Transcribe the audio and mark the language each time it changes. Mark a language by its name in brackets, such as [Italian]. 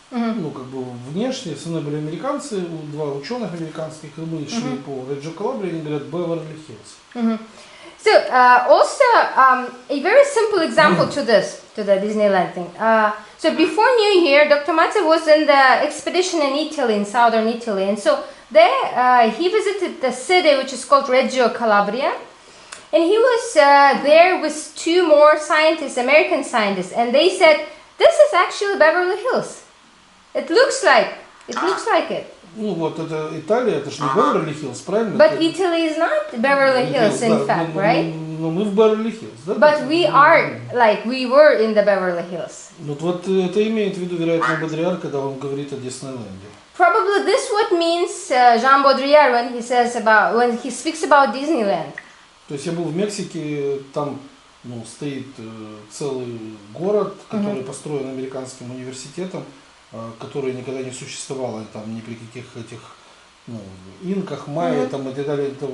[Russian] Как бы внешне, со мной были американцы, два ученых американских, и мы шли по Реджио Калабрии, они говорят Беверли-Хиллз. [English] So also a very simple example to the Disneyland thing. So before New Year, Dr. Matter was in the expedition in Italy, in southern Italy, and so there he visited the city which is called Reggio Calabria, and he was there with two more scientists, American scientists, and they said, "This is actually Beverly Hills. It looks like it." [Russian] Вот это Италия, это же не Беверли-Хиллз, правильно? [English] But Italy is not Beverly Hills, in fact, right? [Russian] Но мы в Беверли-Хиллз, да? [English] But we are, we were in the Beverly Hills. [Russian] Вот это имеет в виду, вероятно, Бодрийяр, когда он говорит о Диснейленде. [English] Probably this what means Жан Бодрийяр when he speaks about Disneyland. [Russian] То есть я был в Мексике, там стоит целый город, который построен американским университетом, которое никогда не существовало там ни при каких этих инках, майя там и так далее.